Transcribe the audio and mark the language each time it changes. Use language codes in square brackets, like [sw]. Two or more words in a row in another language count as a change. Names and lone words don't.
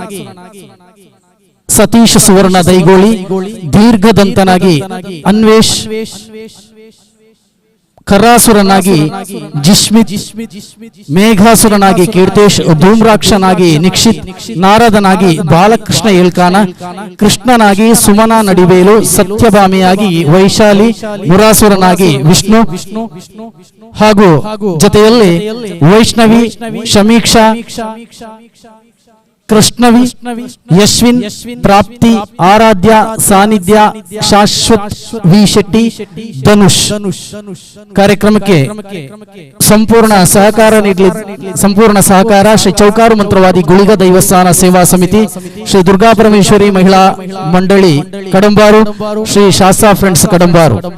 [kn] ಸತೀಶ ಸುವರ್ಣ ದೈಗೋಳಿ, ದೀರ್ಘದಂತನಾಗಿ ಅನ್ವೇಷ್, ಕರಾಸುರನಾಗಿ ಜಿಶ್ಮಿತ್, ಮೇಘಾಸುರನಾಗಿ ಕೀರ್ತೇಶ್, ಧೂಮ್ರಾಕ್ಷನಾಗಿ ನಿಕ್ಷಿತ್, ನಾರದನಾಗಿ ಬಾಲಕೃಷ್ಣ ಏಳ್ಕಾನ, ಕೃಷ್ಣನಾಗಿ ಸುಮನ ನಡಿವೇಲು, ಸತ್ಯಭಾಮಿಯಾಗಿ ವೈಶಾಲಿ, ಮುರಾಸುರನಾಗಿ ವಿಷ್ಣು ಹಾಗೂ ಜೊತೆಯಲ್ಲಿ ವೈಷ್ಣವಿ, ಶಮೀಕ್ಷಾ, ಕೃಷ್ಣವಿ, ಯಶ್ವಿನ್, ಪ್ರಾಪ್ತಿ, ಆರಾಧ್ಯ, ಸಾನ್ನಿಧ್ಯ, ಶಾಶ್ವತ್, ವಿ ಶೆಟ್ಟಿ, ಧನುಷ್. ಕಾರ್ಯಕ್ರಮಕ್ಕೆ ಸಂಪೂರ್ಣ ಸಹಕಾರ ಶ್ರೀ ಚೌಕಾರು ಮಂತ್ರವಾದಿ ಗುಳಿಗ ದೈವಸ್ಥಾನ ಸೇವಾ ಸಮಿತಿ, ಶ್ರೀ ದುರ್ಗಾ ಪರಮೇಶ್ವರಿ ಮಹಿಳಾ ಮಂಡಳಿ ಕಡಂಬಾರು, ಶ್ರೀ ಶಾಸ್ತಾ ಫ್ರೆಂಡ್ಸ್ ಕಡಂಬಾರು.